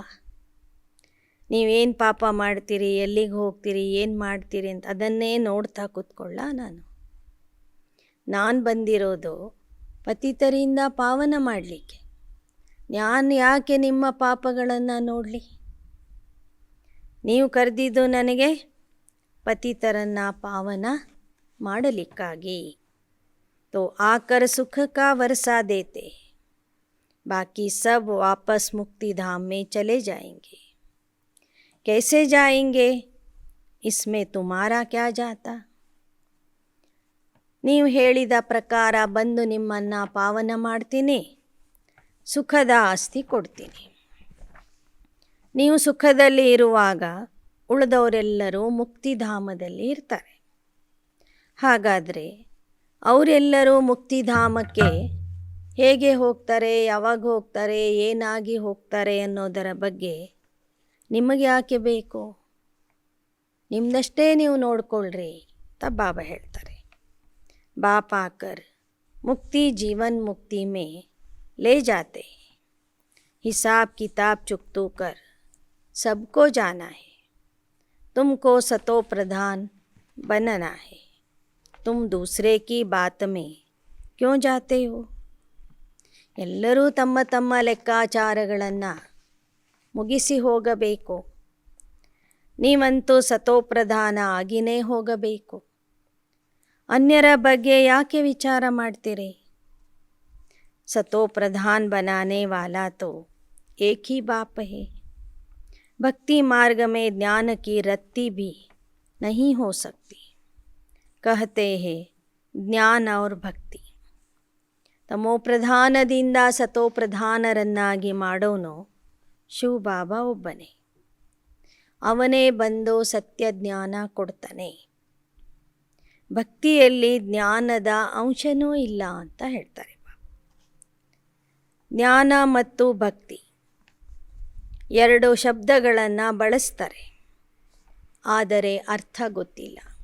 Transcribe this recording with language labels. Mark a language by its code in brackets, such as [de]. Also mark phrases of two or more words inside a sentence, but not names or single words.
[kn] ನೀವೇನು ಪಾಪ ಮಾಡ್ತೀರಿ, ಎಲ್ಲಿಗೆ ಹೋಗ್ತೀರಿ, ಏನು ಮಾಡ್ತೀರಿ ಅಂತ ಅದನ್ನೇ ನೋಡ್ತಾ ಕೂತ್ಕೊಳ್ಳ ನಾನು ಬಂದಿರೋದು ಪತಿತರಿಂದ ಪಾವನ ಮಾಡಲಿಕ್ಕೆ. ನಾನು ಯಾಕೆ ನಿಮ್ಮ ಪಾಪಗಳನ್ನು ನೋಡಲಿ? ನೀವು ಕರೆದಿದ್ದು ನನಗೆ ಪತಿತರನ್ನು ಪಾವನ ಮಾಡಲಿಕ್ಕಾಗಿ. [hi] तो आकर सुख का वर्षा देते, बाकी सब वापस मुक्ति धाम में चले जाएंगे. कैसे जाएंगे, इसमें तुम्हारा क्या जाता? [kn] ನೀವು ಹೇಳಿದ ಪ್ರಕಾರ ಬಂದು ನಿಮ್ಮನ್ನು ಪಾವನ ಮಾಡ್ತೀನಿ, ಸುಖದ ಆಸ್ತಿ ಕೊಡ್ತೀನಿ. ನೀವು ಸುಖದಲ್ಲಿ ಇರುವಾಗ ಉಳಿದವರೆಲ್ಲರೂ ಮುಕ್ತಿಧಾಮದಲ್ಲಿ ಇರ್ತಾರೆ. ಹಾಗಾದರೆ ಅವರೆಲ್ಲರೂ ಮುಕ್ತಿಧಾಮಕ್ಕೆ ಹೇಗೆ ಹೋಗ್ತಾರೆ, ಯಾವಾಗ ಹೋಗ್ತಾರೆ, ಏನಾಗಿ ಹೋಗ್ತಾರೆ ಅನ್ನೋದರ ಬಗ್ಗೆ ನಿಮಗೆ ಯಾಕೆ ಬೇಕು? ನಿಮ್ಮದಷ್ಟೇ ನೀವು ನೋಡ್ಕೊಳ್ರಿ ಅಂತ ಬಾಬಾ ಹೇಳ್ತಾರೆ. [hi] बाप आकर मुक्ति जीवन मुक्ति में ले जाते, हिसाब किताब चुकतू कर सबको जाना है, तुमको सतो प्रधान बनना है, तुम दूसरे की बात में क्यों जाते हो? [kn] ಎಲ್ಲರೂ ತಮ್ಮ ತಮ್ಮ ಲೆಕ್ಕಾಚಾರಗಳನ್ನು ಮುಗಿಸಿ ಹೋಗಬೇಕು. ನೀವಂತೂ ಸತೋಪ್ರಧಾನ ಆಗಿನೇ ಹೋಗಬೇಕು. अन्यरा ಬಗ್ಗೆ ಯಾಕೆ ವಿಚಾರ ಮಾಡ್ತೀರಿ? [hi] सतो प्रधान बनाने वाला तो एक ही बाप है. भक्ति मार्ग में ज्ञान की रत्ती भी नहीं हो सकती. कहते हैं ज्ञान और भक्ति. [kn] तमो प्रधानದಿಂದ सतो ಪ್ರಧಾನರನ್ನಾಗಿ ಮಾಡೋನು ಶಿವ ಬಾಬಾ ಒಬ್ಬನೇ. ಅವನೇ ಬಂದು ಸತ್ಯ ಜ್ಞಾನ ಕೊಡ್ತಾನೆ. ಭಕ್ತಿಯಲ್ಲಿ ಜ್ಞಾನದ ಅಂಶನೂ ಇಲ್ಲ ಅಂತ ಹೇಳ್ತಾರೆ. ಜ್ಞಾನ ಮತ್ತು ಭಕ್ತಿ ಎರಡು ಶಬ್ದಗಳನ್ನು ಬಳಸ್ತಾರೆ, ಆದರೆ ಅರ್ಥ ಗೊತ್ತಿಲ್ಲ.